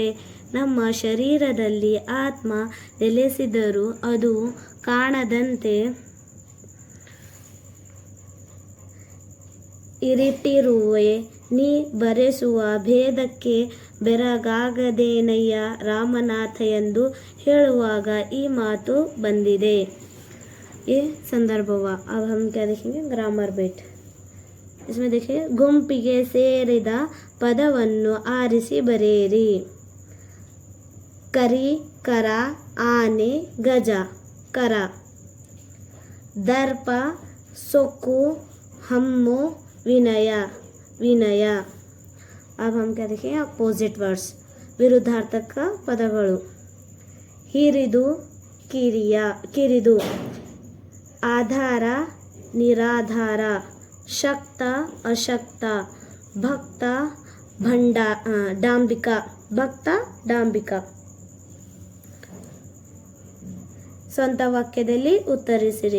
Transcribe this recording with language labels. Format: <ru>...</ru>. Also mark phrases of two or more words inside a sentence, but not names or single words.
<kn>ನಮ್ಮ ಶರೀರದಲ್ಲಿ ಆತ್ಮ ನೆಲೆಸಿದರೂ ಅದು ಕಾಣದಂತೆ ಇರಿಟ್ಟಿರುವೆ. ನೀ ಬರೆಸುವ ಭೇದಕ್ಕೆ ಬೆರಗಾಗದೇನಯ್ಯ ರಾಮನಾಥ ಎಂದು ಹೇಳುವಾಗ ಈ ಮಾತು ಬಂದಿದೆ.</kn> <hi>ये संदर्भ हुआ. अब हम क्या देखेंगे?</hi> <en>grammar bit.</en> <hi>इसमें देखिए,</hi> <kn>ಗುಂಪಿಗೆ ಸೇರಿದ ಪದವನ್ನು ಆರಿಸಿ ಬರೆಯಿರಿ. ಕರಿ, ಕರ, ಆನೆ, ಗಜ, ಕರ. ದರ್ಪ, ಸೊಕ್ಕು, ಹಮ್ಮು, ವಿನಯ, ವಿನಯ.</kn> <hi>अब हम क्या देखेंगे?</hi> <en>opposite words,</en> <kn>ವಿರುದ್ಧಾರ್ಥಕ ಪದಗಳು. ಹಿರಿದು, ಕಿರಿದು. ಆಧಾರ, ನಿರಾಧಾರ. ಶಕ್ತ, ಅಶಕ್ತ. ಭಕ್ತ, ಡಾಂಬಿಕ. ಭಕ್ತ, ಡಾಂಬಿಕ. ಸ್ವಂತ ವಾಕ್ಯದಲ್ಲಿ ಉತ್ತರಿಸಿರಿ.</kn>